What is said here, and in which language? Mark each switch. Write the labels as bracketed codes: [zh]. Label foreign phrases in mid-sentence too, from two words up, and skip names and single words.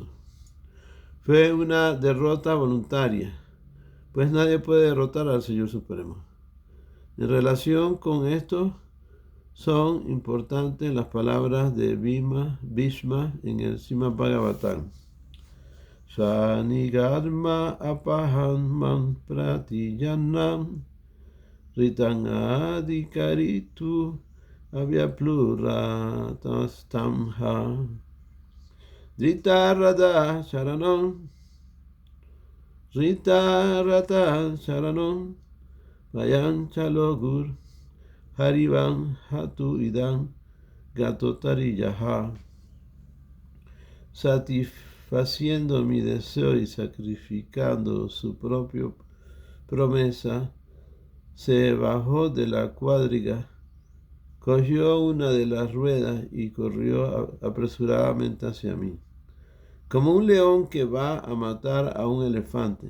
[es] Fue una derrota voluntaria, pues nadie puede derrotar al Señor Supremo. En relación con esto, son importantes las palabras de Bhishma en el Srimad Bhagavatam. Shanigarma apahanman pratiyanam ritan adhikaritu avyapluratasthamha Ritarada Sharanam Vayanchalogur Harivan Hatu Idan Gatotariyaha. Satisfaciendo mi deseo y sacrificando su propia promesa, se bajó de la cuadriga, cogió una de las ruedas y corrió apresuradamente hacia mí, como un león que va a matar a un elefante.